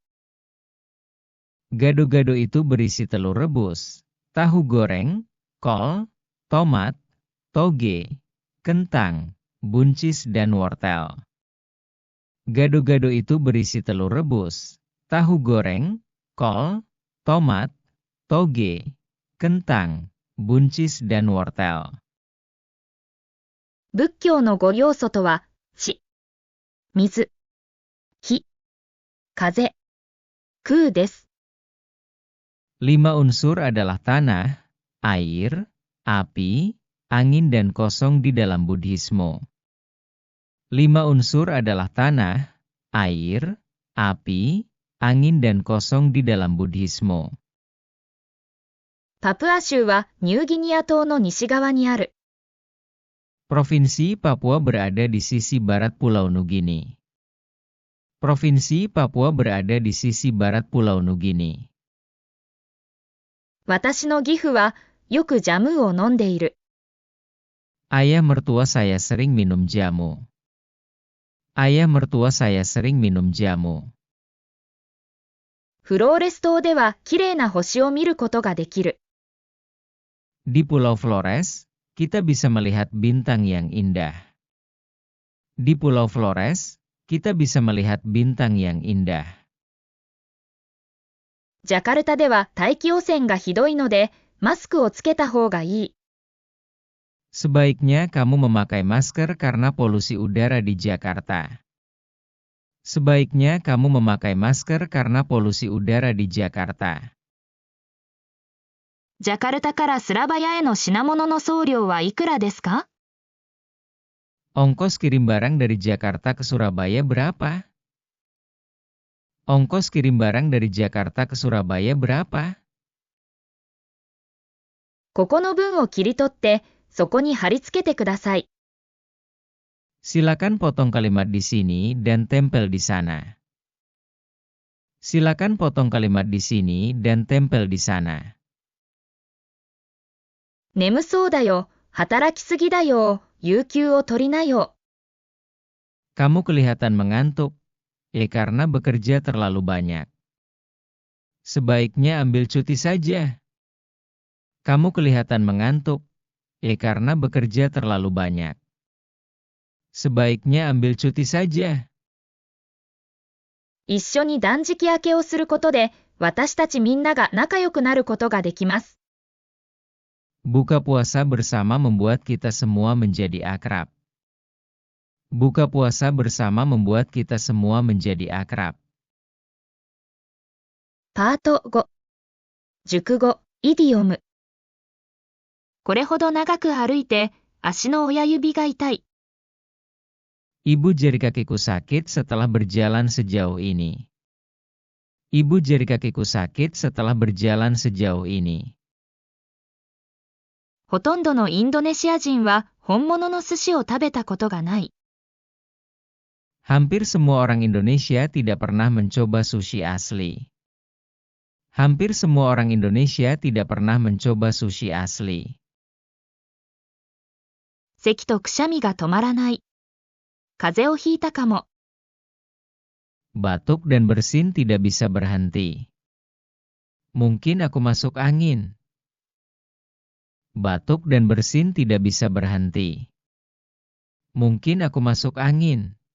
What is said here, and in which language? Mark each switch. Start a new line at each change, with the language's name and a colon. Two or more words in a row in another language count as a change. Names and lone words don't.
Indonesian: Gado-gado itu berisi telur rebus, tahu goreng, kol, tomat, toge, kentang, buncis dan wortel. Gado-gado itu berisi telur rebus, tahu goreng, kol, tomat, toge, kentang, buncis dan wortel.
Japanese: 仏教の5要素とは、地、水、火、風、空です。
Indonesian: 5 unsur adalah tanah, air, api, angin dan kosong di dalam Buddhisme. 5 unsur adalah tanah, air, api, angin dan kosong di dalam Buddhisme.
Japanese: パプア州はニューギニア島の西側にある。
Indonesian: Provinsi Papua berada di sisi barat Pulau Nugini. Provinsi Papua berada di sisi barat Pulau Nugini.
Japanese: 私の義父はよくジャムを飲んでいる。
Indonesian: Ayah mertua saya sering minum jamu. Ayah mertua saya sering minum jamu.
Japanese: フローレス島では綺麗な星を見ることができる。
Indonesian: Di Pulau Flores, kita bisa melihat bintang yang indah. Di Pulau Flores, kita bisa melihat bintang yang indah.
Japanese: ジャカルタでは大気汚染がひどいので、マスクをつけた方がいい。
Indonesian: Sebaiknya kamu memakai masker karena polusi udara di Jakarta. Sebaiknya kamu memakai masker karena polusi udara di Jakarta.
Japanese: ジャカルタからスラバヤへの品物の送料はいくらですか？
Indonesian: Ongkos kirim barang dari Jakarta ke Surabaya berapa? Ongkos kirim barang dari Jakarta ke Surabaya berapa?
Japanese: ここの分を切り取って、そこに貼り付けてください。
Indonesian: Silakan potong kalimat di sini dan tempel di sana. Silakan potong kalimat di sini dan tempel di sana.
Japanese: 眠そうだよ、働きすぎだよ、有給を取りなよ。
Indonesian: Kamu kelihatan mengantuk. Karena bekerja terlalu banyak. Sebaiknya ambil cuti saja. Kamu kelihatan mengantuk. Karena bekerja terlalu banyak. Sebaiknya ambil cuti saja.
Japanese: 一緒に断食明けをすることで、私たちみんなが仲良くなることができます。
Indonesian: Buka puasa bersama membuat kita semua menjadi akrab. Buka puasa bersama membuat kita semua menjadi akrab.
Japanese: パート5、熟語、イディオム。これほど長く歩いて、足の親指が痛い。
Indonesian: Ibu jari kakiku sakit setelah berjalan sejauh ini. Ibu jari kakiku sakit setelah berjalan sejauh ini.
Japanese: ほとんどのインドネシア人は本物の寿司を食べたことがない。
Indonesian: Hampir semua orang Indonesia tidak pernah mencoba sushi asli. Hampir semua orang Indonesia tidak pernah mencoba sushi asli.
Japanese: 咳とくしゃみが止まらない。風邪をひいたかも。
Indonesian: Batuk dan bersin tidak bisa berhenti. Mungkin aku masuk angin. Batuk dan bersin tidak bisa berhenti. Mungkin aku masuk angin.